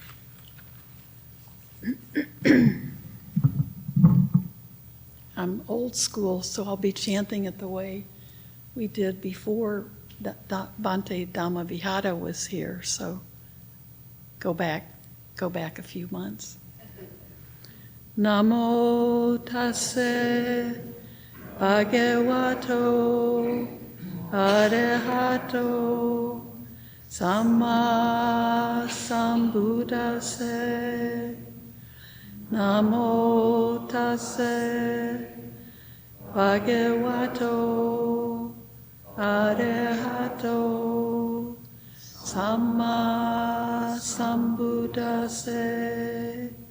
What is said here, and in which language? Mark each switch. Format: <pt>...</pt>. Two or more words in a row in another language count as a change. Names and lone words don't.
<en>I'm old school, so I'll be chanting it the way we did before Bhante Dhammavihara was here. So go back a few months.</en> <pi>Namo tassa bhagavato arahato samma sambuddhassa. Namo tassa bhagavato arahato samma sambuddhassa.</pi>